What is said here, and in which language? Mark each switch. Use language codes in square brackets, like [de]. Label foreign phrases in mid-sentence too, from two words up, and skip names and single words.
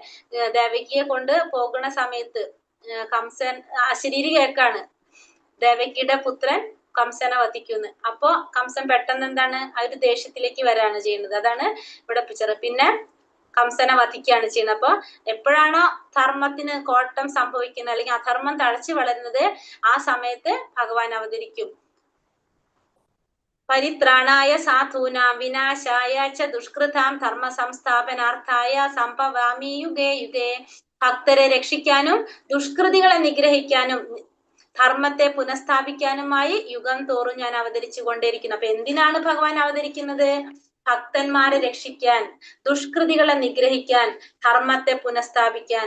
[ml] ദേവകിയെ കൊണ്ട് പോകുന്ന സമയത്ത് കംസൻ അശരീരി കേക്കാണ്, ദേവകിയുടെ പുത്രൻ കംസനെ വധിക്കുന്നു. അപ്പോ കംസൻ പെട്ടെന്ന് എന്താണ്? ആ ഒരു ദേഷ്യത്തിലേക്ക് വരാണ് ചെയ്യുന്നത്. അതാണ് ഇവിടെ പിക്ചർ. പിന്നെ കംസനെ വധിക്കുകയാണ് ചെയ്യുന്നത്. അപ്പൊ എപ്പോഴാണോ ധർമ്മത്തിന് കോട്ടം സംഭവിക്കുന്നത്, അല്ലെങ്കിൽ അധർമ്മം തഴച്ചു വളരുന്നത്, ആ സമയത്ത് ഭഗവാൻ അവതരിക്കും. [sa] പരിത്രാണായ സാധൂനാം വിനാശായ ച ദുഷ്കൃതാം ധർമ്മ സംസ്ഥാപനാർത്ഥായ സംഭവാമി യുഗേ യുഗേ. [ml] ഭക്തരെ രക്ഷിക്കാനും ദുഷ്കൃതികളെ നിഗ്രഹിക്കാനും ധർമ്മത്തെ പുനഃസ്ഥാപിക്കാനുമായി യുഗം തോറും ഞാൻ അവതരിച്ചു കൊണ്ടേയിരിക്കുന്നു. അപ്പൊ എന്തിനാണ് ഭഗവാൻ അവതരിക്കുന്നത്? ഭക്തന്മാരെ രക്ഷിക്കാൻ, ദുഷ്കൃതികളെ നിഗ്രഹിക്കാൻ, ധർമ്മത്തെ പുനഃസ്ഥാപിക്കാൻ.